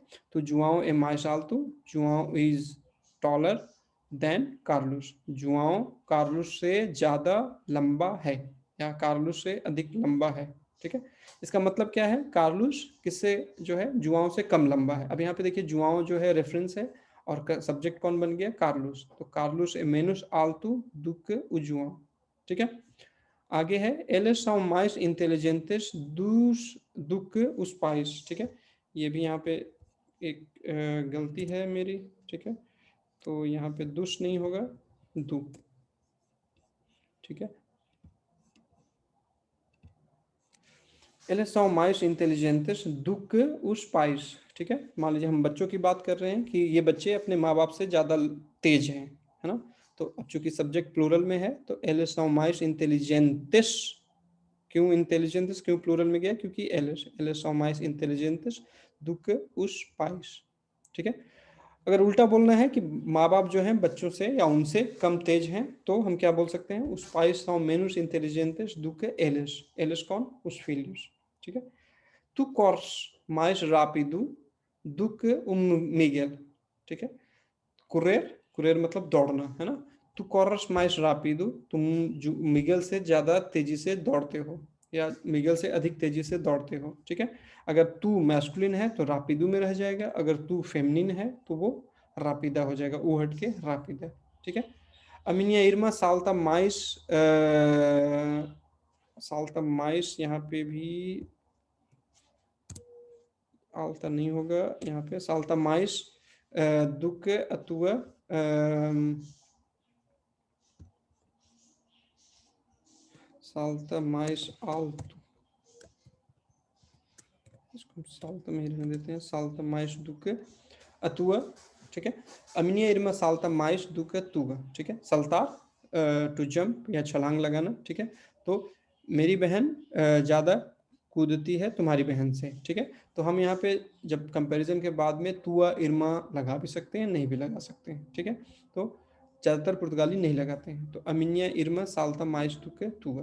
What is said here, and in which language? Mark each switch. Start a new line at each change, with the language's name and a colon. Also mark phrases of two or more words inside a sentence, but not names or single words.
Hindi: तो जुआओ
Portuguese: é mais alto,
Hindi: जुआओ
English: is taller than
Hindi: कार्लुस, जुआओ कार्लुस से ज्यादा लंबा है, या कार्लुस से अधिक लंबा है, ठीक है। इसका मतलब क्या है, कार्लुस किससे जो है, जुआओ से कम लंबा है। अब यहाँ पे देखिए, जुआओ जो है रेफरेंस है, और सब्जेक्ट कौन बन गया, कार्लुस।
Portuguese: तो Carlos é menos alto do que o João,
Hindi: ठीक है। आगे है,
Portuguese: eles são mais inteligentes do que os pais,
Hindi: ठीक है। ये भी यहाँ पे एक गलती है मेरी, ठीक है। तो यहाँ पे दुष नहीं होगा, दु, ठीक है।
Portuguese: eles são mais inteligentes do que os pais,
Hindi: ठीक है। मान लीजिए हम बच्चों की बात कर रहे हैं कि ये बच्चे अपने माँ बाप से ज़्यादा तेज हैं, है ना। तो अब चूंकि सब्जेक्ट प्लूरल में है तो
Portuguese: eles são mais inteligentes,
Hindi: क्यों इंटेलिजेंस, क्यों प्लूरल में गया, क्योंकि
Portuguese: eles são mais inteligentes do que os pais,
Hindi: ठीक है। अगर उल्टा बोलना है कि माँ बाप जो हैं बच्चों से या उनसे कम तेज हैं, तो हम क्या बोल सकते हैं,
Portuguese: os pais são menos inteligentes do que eles, eles कौन, os filhos,
Hindi: ठीक है।
Portuguese: tu corres mais rápido do que o Miguel,
Hindi: ठीक है। कुरेर, कुरेर मतलब दौड़ना, है ना।
Portuguese: तू corres mais rápido,
Hindi: तुम मिगल से ज्यादा तेजी से दौड़ते हो, या मिगल से अधिक तेजी से दौड़ते हो, ठीक है। अगर तू मैस्कुलिन है तो रापिदो में रह जाएगा, अगर तू फेमिनिन है तो वो रापिदा हो जाएगा, ऊ हट के रापिदा, ठीक है।
Portuguese: a minha irmã salta mais, salta mais
Hindi: यहाँ पे भी आल्ता नहीं होगा, यहाँ पे
Portuguese: salta mais do que a tua, salta mais alto,
Hindi: इसको salta में ही रहने देते हैं,
Portuguese: salta mais do que a tua,
Hindi: ठीक है।
Portuguese: a minha irmã salta mais do que a tua,
Hindi: ठीक है। saltar
English: to jump
Hindi: या छलांग लगाना, ठीक है। तो मेरी बहन ज़्यादा कूदती है तुम्हारी बहन से, ठीक है। तो हम यहाँ पे जब कंपैरिजन के बाद में
Portuguese: tua irmã
Hindi: लगा भी सकते हैं, नहीं भी लगा सकते हैं, ठीक है। तो ज़्यादातर पुर्तगाली नहीं लगाते हैं। तो
Portuguese: a minha irmã salta mais do que a tua.